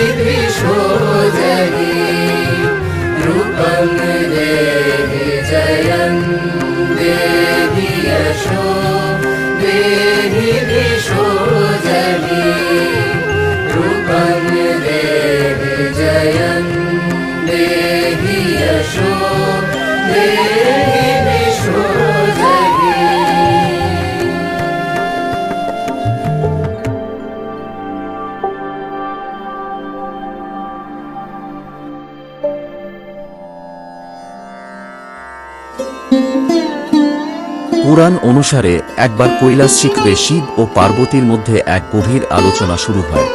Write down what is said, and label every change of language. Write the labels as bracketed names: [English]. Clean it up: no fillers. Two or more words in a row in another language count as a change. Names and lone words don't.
[Sanskrit] द्विषो जहि रूपं देहि जयं देहि यशो देहि द्विषो जहि रूपं देहि जयं देहि यशो देहि द्विषो जहि। [Bangla] পুরাণ অনুসারে একবার কৈলাস শিখরে শিব ও পার্বতীর মধ্যে এক গভীর আলোচনা শুরু হয়।